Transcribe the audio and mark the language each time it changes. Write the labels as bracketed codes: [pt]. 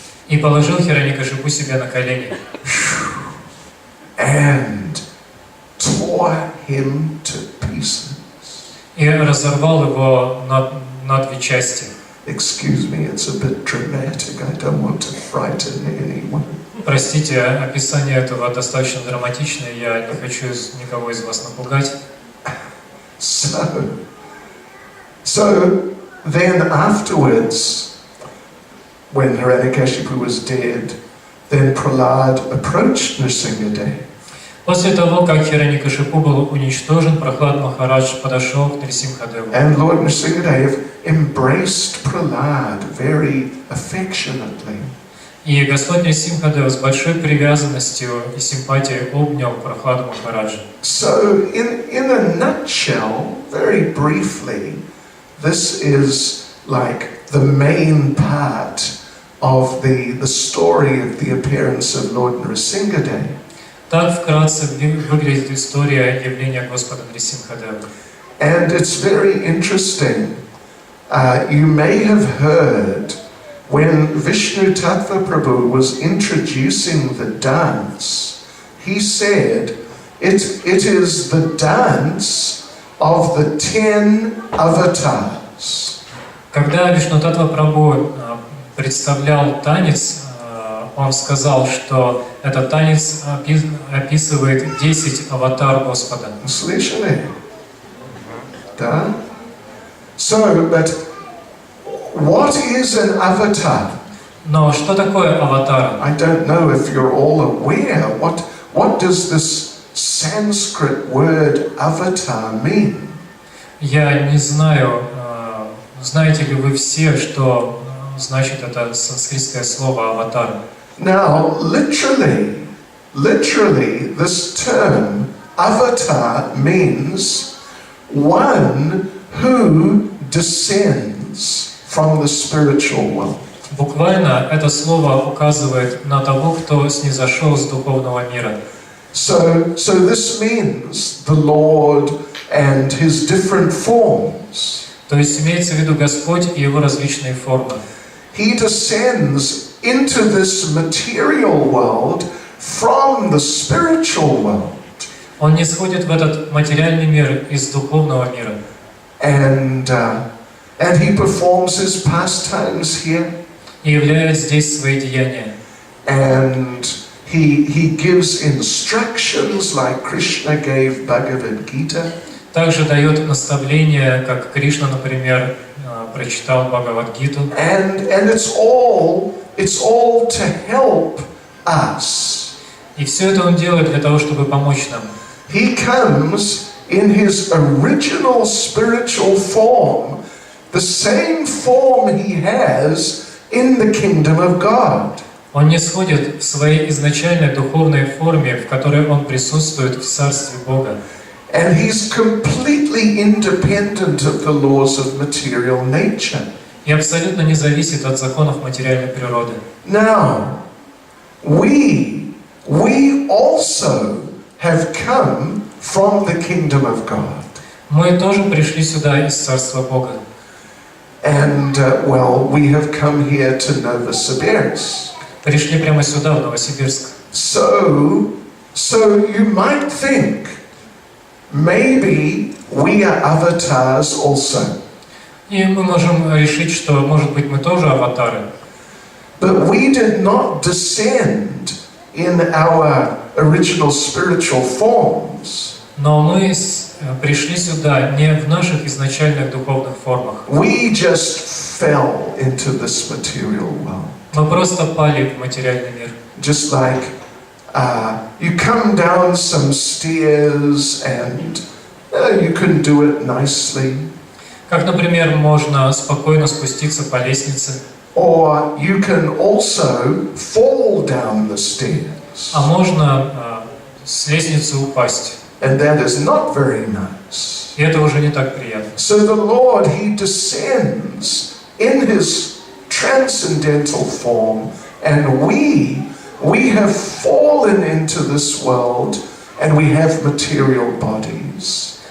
[ru] и положил Хираньякашипу себе на колени. [en] And tore him to pieces. [ru] И разорвал его на две части. [en] Excuse me, it's a bit dramatic. I don't want to frighten anyone. [ru] Простите, описание этого достаточно драматичное, я не хочу никого из вас напугать. [en] So then afterwards, when Hiranyakashipu was dead, then Prahlad approached Nrsimhadev. [ru] После того, как Хираньякашипу был уничтожен, Прахлад Махарадж подошел к Нрисимхадеву. [en] And Lord Nrsimhadev embraced Prahlad very affectionately. [ru] И Господь Нрисимхадев с большой привязанностью и симпатией обнял Прахладу Махараджа. [en] So in a nutshell, very briefly, this is like the main part of the story of the appearance of Lord Nrsimhadev. [ru] Так вкратце выглядит история явления Господа Нрисимхадева. [en] And it's very interesting. You may have heard when Vishnu Tattva Prabhu was introducing the dance, he said, it is the dance of the 10 avatars. [ru] Когда Вишну Таттва Прабху представлял танец, он сказал, что этот танец описывает 10 аватар Господа. Слышали? Да? [en] So, but what is an avatar? [ru] Но что такое аватар? [en] I don't know if you're all aware. What does this Sanskrit word avatar mean? [ru] Я не знаю, знаете ли вы все, что значит это санскритское слово аватар? [en] Now, literally, this term avatar means one who descends from the spiritual world. [ru] Буквально это слово указывает на того, кто снизошел с духовного мира. [en] So this means the Lord and His different forms. [ru] То есть имеется в виду Господь и Его различные формы. [en] He descends into this material world from the spiritual world. [ru] Он не сходит в этот материальный мир из духовного мира. [en] And He performs His pastimes here. [ru] И являет здесь свои деяния. [en] And He gives instructions like Krishna gave Bhagavad Gita. [ru] Также дает наставления, как Кришна, например, прочитал Бхагавад-гиту. [en] And it's all to help us. [ru] И все это он делает для того, чтобы помочь нам. [en] He comes in His original spiritual form, the same form He has in the kingdom of God. [ru] Он не сходит в своей изначальной духовной форме, в которой он присутствует в Царстве Бога. [en] And He's completely independent of the laws of material nature. [ru] И абсолютно не зависит от законов материальной природы. [en] Now, we also have come from the kingdom of God. [ru] Мы тоже пришли сюда из Царства Бога. [en] And, we have come here to Novosibirsk. [ru] Пришли прямо сюда, в Новосибирск. [en] So you might think, maybe we are avatars also. [ru] И мы можем решить, что, может быть, мы тоже аватары. [en] But we did not descend in our original spiritual forms. [ru] Но мы пришли сюда не в наших изначальных духовных формах. [en] We just fell into this material world. [ru] Мы просто пали в материальный мир. [en] Just like you come down some stairs and you can do it nicely. [ru] Как, например, можно спокойно спуститься по лестнице. [en] Or you can also fall down the stairs. [ru] А можно с лестницы упасть. [en] And that is not very nice. [ru] И это уже не так приятно. [en] So the Lord, He descends in His transcendental form, and we have fallen into this world, and we have material bodies.